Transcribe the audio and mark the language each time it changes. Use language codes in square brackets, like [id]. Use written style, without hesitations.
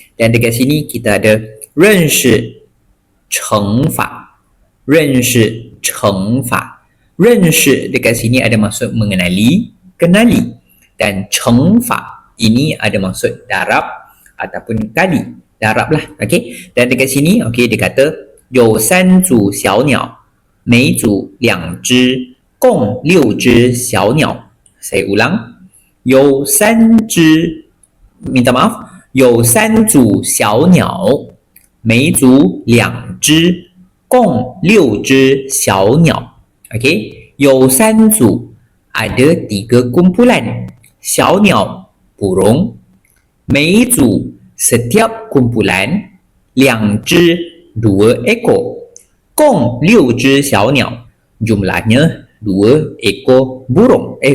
[ms] Dan dekat sini kita ada [zh] 认识乘法 认识乘法 认识 [ms] dekat sini ada maksud mengenali, kenali. Dan [zh] 乘法 [ms] ini ada maksud darab ataupun kali, darab lah. [en] Okay? [ms] Dan dekat sini okay, dia kata [zh] 有三组小鸟，每组两只，共六只小鸟。 [ms] Saya ulang, [zh] 有三只 [ms] minta maaf, [zh] 有三组小鸟，每组两只，共六只小鸟。 [ms] Okay, [zh] 有三组 [ms] ada tiga kumpulan, [zh] 小鸟 [ms] burung, [zh] 每组 [ms] setiap kumpulan, [zh] 两只 [ms] dua ekor, [zh] 共六只小鸟 [ms] jumlahnya 2 ekor burung.